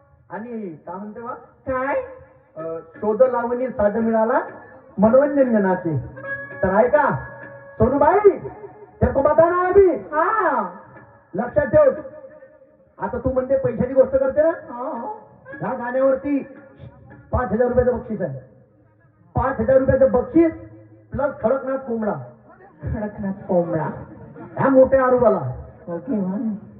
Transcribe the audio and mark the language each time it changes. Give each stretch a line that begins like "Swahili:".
Marathi: आणि काय म्हणते बा काय शोध लावणी साज मिळाला मनोरंजन जनाचे. तर ऐका
Hindi: सोनूबाई तेरे को बताना है अभी हाँ
Marathi: लक्षात ठेव. आता तू म्हणते पैशाची गोष्ट करते ना, हाँ ह्या गाण्यावरती 5,000 रुपयाचं बक्षीस आहे. 5,000 रुपयाचं बक्षीस प्लस खडकनाथ कोंबडा खडकनाथ कोंबडा ह्या मोठ्या आरूबाला.
English: okay one